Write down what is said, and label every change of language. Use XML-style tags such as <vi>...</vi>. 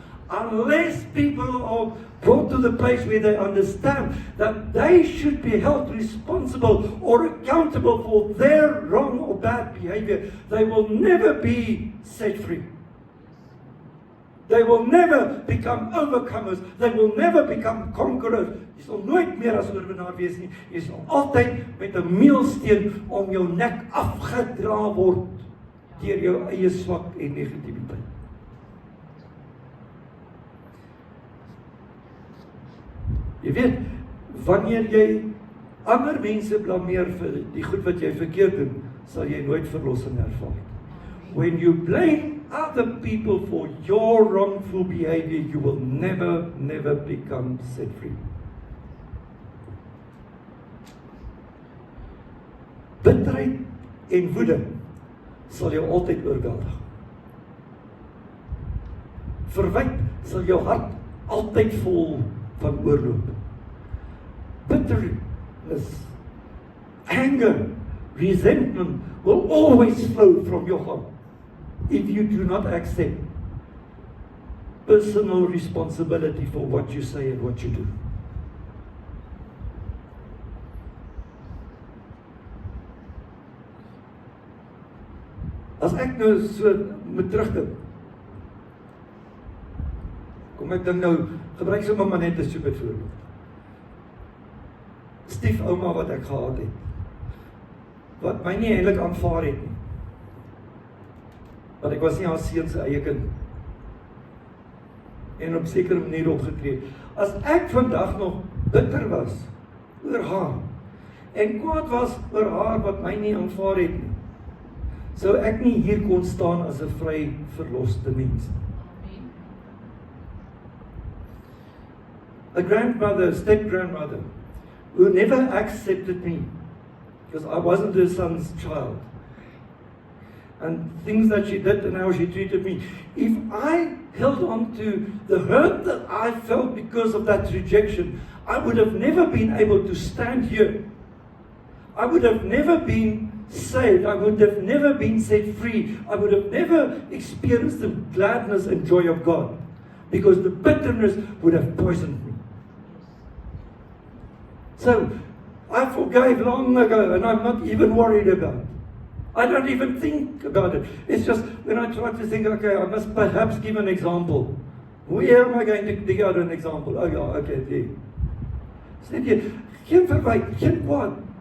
<en>Unless people are brought to the place where they understand that they should be held responsible or accountable for their wrong or bad behavior, they will never be set free. They will never become overcomers. They will never become conquerors.</en> <af>Jy sal nooit meer as oorwinnaar wees nie. Jy sal altyd met 'n meulsteen om jou nek afgedra word deur jou eie swak en negativiteit. Jy weet, wanneer jy ander mense blameer vir die goed wat jy verkeerd doen, sal jy nooit verlossing ervaar.</af> <en>When you blame other other people for your wrongful behavior, you will never become set free.</en> <af>Bitterheid en woede sal jou altyd oorweldig. Verwyt sal jou hart altyd vol van oorloop.</af> <en>Bitterness, anger, resentment will always flow from your heart if you do not accept personal responsibility for what you say and what you do.</en> <af>As ek nou so moet terugdink, kom ek dink nou, gebruik sommer maar net 'n super voorbeeld. Stiefouma wat ek gehad het, wat my nie eintlik aanvaar het nie. Want ek was nie haar seun se eie kind. En op sekere manier opgetree. As ek vandag nog bitter was oor haar, en kwaad was oor haar wat my nie aanvaar het nie, sou ek nie hier kon staan as 'n vry verloste mens.</af> <en>A grandmother, step-grandmother, who never accepted me, because I wasn't her son's child. And things that she did and how she treated me. If I held on to the hurt that I felt because of that rejection, I would have never been able to stand here. I would have never been saved. I would have never been set free. I would have never experienced the gladness and joy of God, because the bitterness would have poisoned me. So, I forgave long ago, and I'm not even worried about it. I don't even think about it. It's just when I try to think, okay, I must perhaps give an example. Where am I going to dig out an example? Oh yeah, okay, there.</en> <af>Sê jy, geen verwyt, geen kwaad.</af>